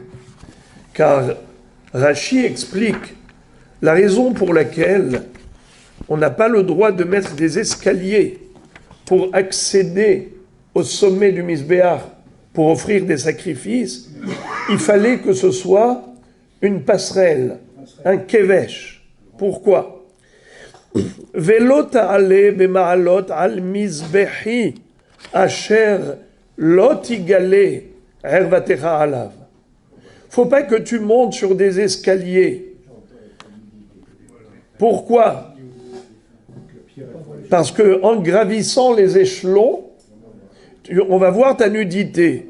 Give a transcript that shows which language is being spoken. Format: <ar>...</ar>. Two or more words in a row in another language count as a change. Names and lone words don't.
<fr>car Rashi explique la raison pour laquelle on n'a pas le droit de mettre des escaliers pour accéder au sommet du Mizbeach pour offrir des sacrifices. Il fallait que ce soit une passerelle, un kevesh. Pourquoi?</fr> <he>ולא תעלה במעלות על מזבחי אשר לא תגלה ערותך עליו.</he> <fr>Faut pas que tu montes sur des escaliers. Pourquoi? Parce que en gravissant les échelons, on va voir ta nudité.</fr>